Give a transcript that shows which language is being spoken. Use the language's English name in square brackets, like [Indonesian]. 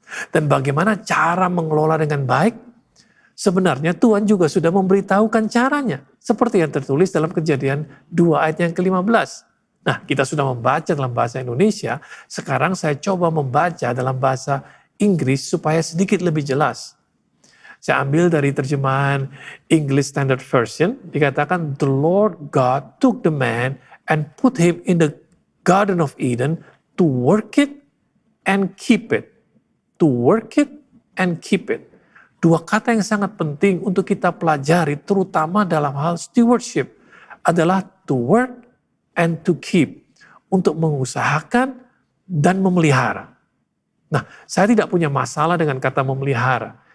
[Indonesian] Dan bagaimana cara mengelola dengan baik? Sebenarnya Tuhan juga sudah memberitahukan caranya. Seperti yang tertulis dalam Kejadian 2 ayat yang ke-15. Nah, kita sudah membaca dalam bahasa Indonesia. Sekarang saya coba membaca dalam bahasa Inggris supaya sedikit lebih jelas. Saya ambil dari terjemahan English Standard Version. Dikatakan, [English] the Lord God took the man and put him in the Garden of Eden to work it and keep it. To work it and keep it. [Indonesian] 2 kata yang sangat penting untuk kita pelajari, terutama dalam hal stewardship, adalah [English] to work and to keep. [Indonesian] Untuk mengusahakan dan memelihara. Nah, saya tidak punya masalah dengan kata memelihara.